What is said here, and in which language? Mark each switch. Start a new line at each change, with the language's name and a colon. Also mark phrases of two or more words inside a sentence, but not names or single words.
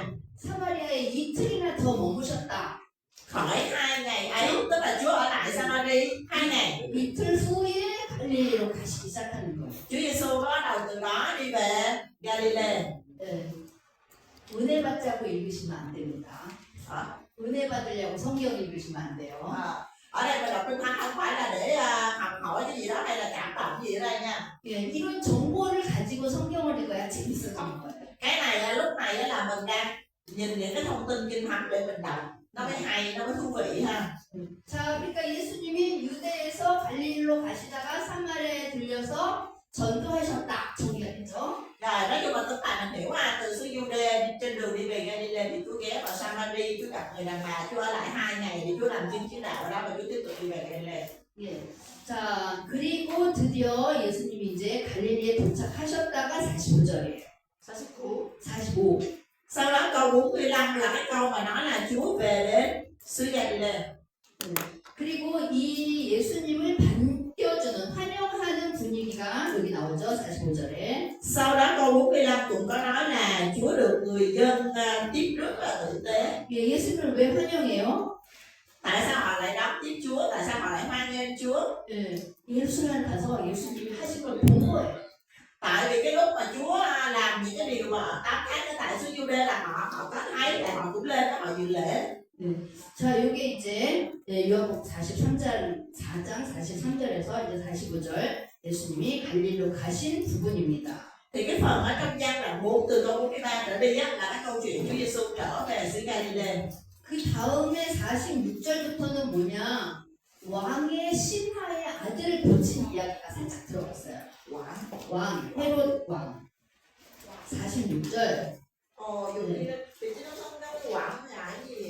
Korean: 사마리아에 이틀이나 더 머무셨다.
Vietnamese: Khỏi 2 ngày ấy, tức là Chúa ở lại Samari 2 ngày.
Korean: 이틀 후에 갈릴리로 가시기 시작하는 거예요.
Vietnamese: Chúa Giêsu bắt đầu từ đó đi về Galilee.
Korean: 네. 은혜 받자고 읽으시면 안 됩니다. 은혜 받으려고 성경 읽으시면 안 돼요.
Vietnamese: Ở đây mình đọc Kinh Thánh không phải là để học hỏi cái gì đó hay là cảm động gì ở đây nha.
Korean: 예, 이런 정보를 가지고 성경을 읽어야 재밌어지는 거예요.
Vietnamese: Cái này lúc này là mình đang nhìn những cái thông tin Kinh Thánh để mình đọc, nó mới hay, nó mới thú vị ha.
Korean: 자, 그러니까 예수님이 유대에서 갈릴리로 가시다가 사마리아에 들려서 전도하셨다. 정리가 됐죠?
Vietnamese: Rồi nói chung là tất cả mình hiểu từ xứ Giu-đê trên đường đi về Ga-li-lê thì Chúa ghé vào Samari, Chúa gặp người đàn bà, Chúa ở lại 2 ngày thì Chúa làm chứng đạo ở đó và Chúa tiếp tục đi về Ga-li-lê.
Korean: 예. 자, 그리고 드디어 예수님이 이제 갈릴리에 도착하셨다가 45절이에요. 45.
Vietnamese: Sau đó câu 45 là cái câu mà nói là Chúa về đến xứ Ga-li-lê.
Korean: 그리고 이 예수님을 반겨주는 환영하는 분위기가 여기 나오죠. 45절에.
Vietnamese: Sau đó câu 45 cũng có nói là Chúa được người dân tiếp rất là tử tế.
Korean: 예, 예수님을 왜 환영해요?
Vietnamese: Tại sao họ lại đón tiếp Chúa? Tại sao họ lại hoan nghênh lên Chúa.
Korean: 예루살렘 가서 예수님이 하신 걸 본 거예요.
Vietnamese: Tại vì cái lúc mà Chúa làm những cái điều mà 8 tháng ở tại xứ Giu-đê là họ có thấy là họ cũng lên đó họ dự lễ.
Korean: 자, 요게 이제 요한복음 4장 43절에서 이제 45절 예수님이 갈릴리로 가신 부분입니다.
Vietnamese: Thì cái phần ở trong gian đoạn 4 từ câu 43 trở đi á, là cái câu chuyện Chúa Giêsu trở về xứ Ga-li-lê.
Korean: 그 다음에 46절부터는 뭐냐? 왕의 신하의 아들을 고친 이야기가 살짝 들어갔어요. 왕, 헤롯 왕. 46절. Dùng đi thì chứ nó không có quảng là cái gì